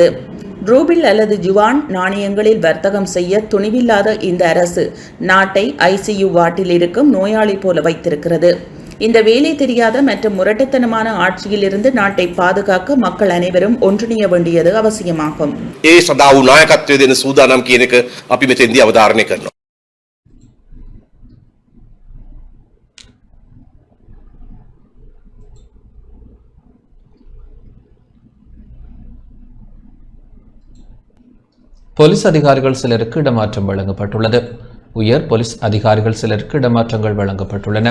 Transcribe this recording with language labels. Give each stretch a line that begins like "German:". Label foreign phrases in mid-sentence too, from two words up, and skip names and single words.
Tamil: ரூபிள் அல்லது ஜுவான் நாணயங்களில் வர்த்தகம் செய்ய துணிவில்லாத இந்த அரசு நாட்டை ஐசியு வார்டில் இருக்கும் நோயாளி போல வைத்திருக்கிறது. இந்த வேலை தெரியாத மற்றும் முரட்டுத்தனமான ஆட்சியிலிருந்து நாட்டை பாதுகாக்க மக்கள் அனைவரும் ஒன்றிணைய வேண்டியது அவசியமாகும்.
Sinhala: ඒ සඳහා වූ නායකත්වය දෙන සූදානම් කියන එක අපි මෙතෙන්දී අවධාරණය කරනවා.
Tamil: போலீஸ் அதிகாரிகள் சிலருக்கு இடமாற்றம் வழங்கப்பட்டுள்ளது. உயர் போலீஸ் அதிகாரிகள் சிலருக்கு இடமாற்றங்கள் வழங்கப்பட்டுள்ளன.